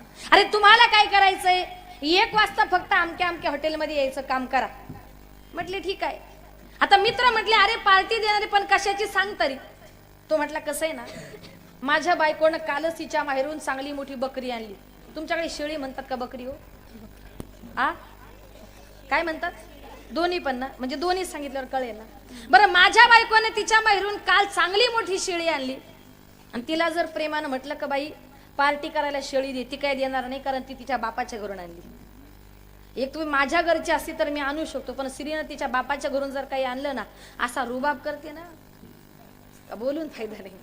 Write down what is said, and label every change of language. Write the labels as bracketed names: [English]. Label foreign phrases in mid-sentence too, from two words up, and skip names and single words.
[Marathi] अरे तुम्हाला काय करायचंय, 1 वाजता फक्त अमक्या अमक्या हॉटेलमध्ये यायचं काम करा. म्हटले ठीक आहे. आता मित्र म्हटले, अरे पार्टी देणारे पण कशाची सांग तरी. तो म्हटला, कसं आहे ना, माझ्या बायकोनं कालच तिच्या माहेरून चांगली मोठी बकरी आणली. तुमच्याकडे शेळी म्हणतात का बकरी हो? आ काय म्हणतात? दोन्ही पण ना, म्हणजे दोन्ही सांगितल्यावर कळेल ना. बरं, माझ्या बायकोनं तिच्या माहेरून काल चांगली मोठी शेळी आणली आणि तिला जर प्रेमानं म्हटलं का बाई पार्टी करायला शेळी दे, ती काय देणार नाही, कारण ती तिच्या बापाच्या घरून आणली. एक तुम्ही माझ्या घरची असती तर मी आणू शकतो, पण स्त्रीनं तिच्या बापाच्या घरून जर काही आणलं ना, असा रुबाब करते ना, बोलून फायदा नाही.